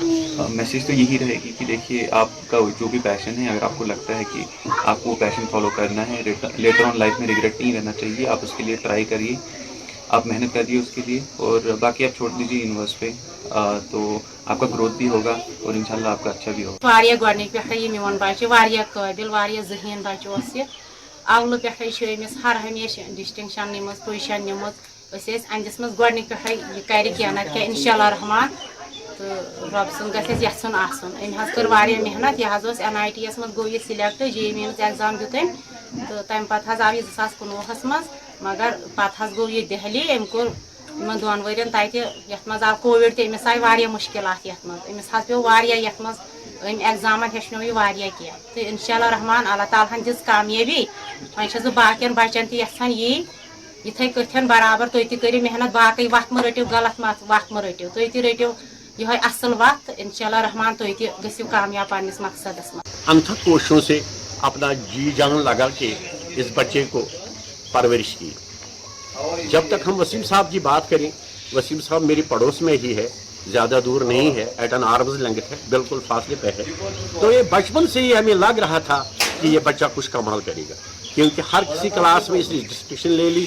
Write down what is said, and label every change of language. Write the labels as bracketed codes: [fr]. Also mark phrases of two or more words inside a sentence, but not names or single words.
[hi] मैसेज तो यही रहेगी कि देखिए, आपका जो भी पैशन है, अगर आपको लगता है कि आपको वो पैशन फॉलो करना है, [en] later on [hi] लाइफ में रिग्रेट नहीं रहना चाहिए, आप उसके लिए ट्राई करिए, आप मेहनत करिए उसके लिए, और बाकी आप छोड़ दीजिए यूनिवर्स पे, तो आपका ग्रोथ भी होगा और इंशाल्लाह आपका अच्छा भी होगा। [ks] वारिया गोडनिक पे ये मेवन बच्चे वारिया काबिल वारिया ज़हीन बच्चे ओस ये अवल पे अमिस हर हमेशा डिस्टिंक्शन निमस पोजिशन निमस अंदिस मज गोडनिक पे ये कर क्या ना क्या इंशाल्लाह रहमान, तो रब सुन गस यसन आसन। अम कर वारिया मेहनत, यह NITS मज गो ये सिलेक्ट, JEE मेन्स एग्जाम दुत, तो तम पत आव ये 2019 मज, मगर पत गो ये दिल्ली। अम कोर 2 वर्यन तत यथ मज आव कोविड तमिस आय वारिया मुश्किलात यथ मज, अमिस पे वारिया यथ मज अम एग्जाम हेचनो ये वारिया क्या, तो इंशाल्लाह रहमान अल्लाह ताला दिस कामयाबी। वो बाकियन बचन तछान यी इथे कथन बराबर, तुम तु मेहनत, बाकी वत म रटो गलत वत म रटो, तुम रटो यह असल वत, इंशाल्लाह रहमान तुम गो कामयाब पन्निस मकसदस में। [hi] अनथक कोशिशों से अपना जी जान लगा के इस बच्चे को परवरिश की। जब तक हम वसीम साहब की बात करें, वसीम साहब मेरी पड़ोस में ही है, ज़्यादा दूर नहीं है, [en] at an arm's length [hi] है, बिल्कुल फासले पे है। तो ये बचपन से ही हमें लग रहा था कि ये बच्चा कुछ कमाल करेगा, क्योंकि हर किसी क्लास में इसने डिस्टिंक्शन ले ली।